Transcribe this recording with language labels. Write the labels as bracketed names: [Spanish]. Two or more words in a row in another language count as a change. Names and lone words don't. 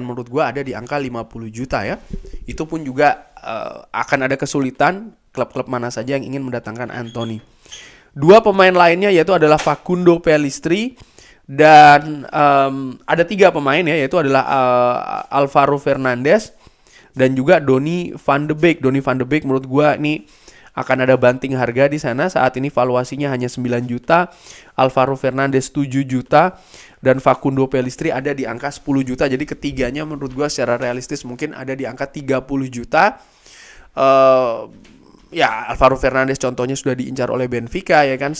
[Indonesian] Menurut gue ada di angka 50 juta ya. Itu pun juga akan ada kesulitan klub-klub mana saja yang ingin mendatangkan Anthony. Dua pemain lainnya yaitu adalah Facundo Pellistri dan ada 3 pemain ya, yaitu adalah Alvaro Fernandes dan juga Donny van de Beek. Donny van de Beek menurut gue ini akan ada banting harga di sana. Saat ini valuasinya hanya 9 juta, Alvaro Fernandes 7 juta, dan Facundo Pellistri ada di angka 10 juta. Jadi ketiganya menurut gue secara realistis mungkin ada di angka 30 juta. Ya, Alvaro Fernandes contohnya sudah diincar oleh Benfica ya kan.